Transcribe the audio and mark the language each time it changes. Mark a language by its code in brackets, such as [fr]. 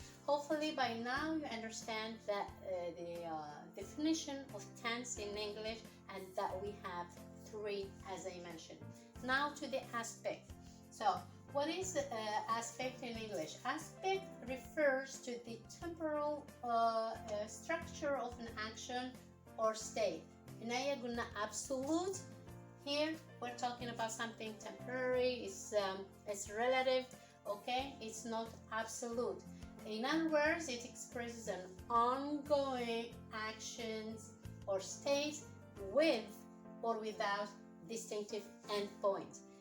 [en] Hopefully by now you understand that the definition of tense in English, and that we have three, as I mentioned. Now to the aspect. So what is aspect in English? Aspect refers to the temporal structure of an action or state. [ar] هنا قلنا absolute. [en] Here we're talking about something temporary. It's relative, okay? It's not absolute. In other words, it expresses an ongoing actions or states with or without distinctive endpoint.